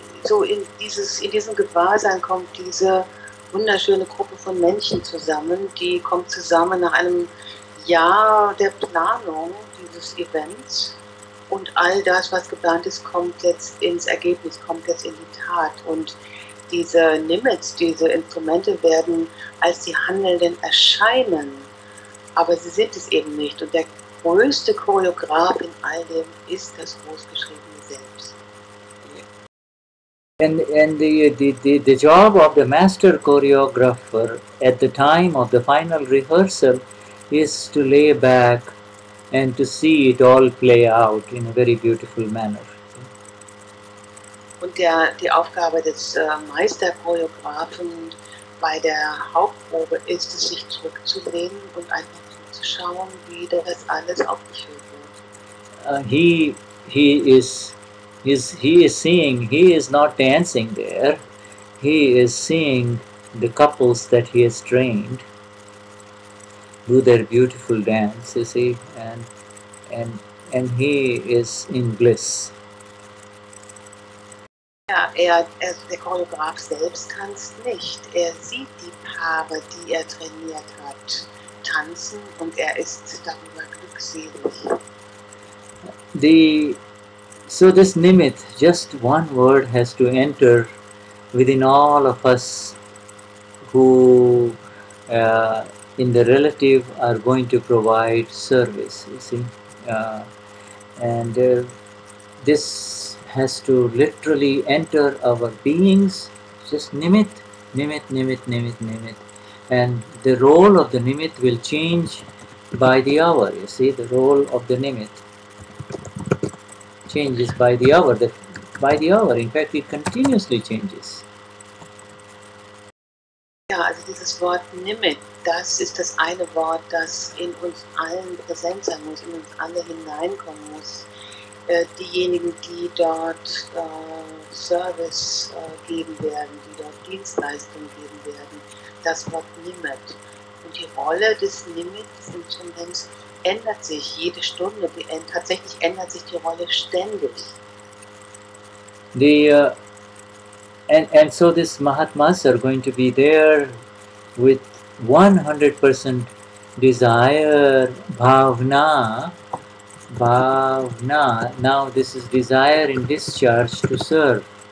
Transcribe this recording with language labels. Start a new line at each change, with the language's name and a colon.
German: Also in diesem Gewahrsein kommt diese wunderschöne Gruppe von Menschen zusammen, die kommt zusammen nach einem Jahr der Planung dieses Events, und all das, was geplant ist, kommt jetzt ins Ergebnis, kommt jetzt in die Tat, und diese Limits, diese Instrumente werden als die Handelnden erscheinen, aber sie sind es eben nicht, und der größte Choreograf in all dem ist das großgeschriebene Selbst.
English: And the job of the master choreographer at the time of the final rehearsal is to lay back and to see it all play out in a very beautiful manner.
German: Und die Aufgabe des Meisterchoreografen bei der Hauptprobe ist es, sich zurückzulehnen und einfach zuzuschauen, wie das alles aufgeführt wird.
English: He is seeing. He is not dancing there. He is seeing the couples that he has trained do their beautiful dance. You see, and and he is in bliss.
German: Ja, der Choreograf selbst tanzt nicht. Er sieht die Paare, die er trainiert hat, tanzen und er ist darüber glückselig.
English: So this nimit, just one word has to enter within all of us who in the relative are going to provide service, you see. And this has to literally enter our beings, just nimit, nimit, nimit, nimit, nimit. And the role of the nimit will change by the hour, you see, the role of the nimit changes by the hour. By the hour, in fact, it continuously changes.
German: Ja, also dieses Wort Nimit, das ist das eine Wort, das in uns allen präsent sein muss, in uns alle hineinkommen muss. Diejenigen, die dort Service geben werden, die dort Dienstleistungen geben werden, das Wort Nimit. Und die Rolle des Nimit-Instruments ändert sich jede Stunde. Tatsächlich ändert sich die Rolle ständig.
English: And so these Mahatmas are going to be there with 100% desire, bhavna. Now this is desire in discharge to serve.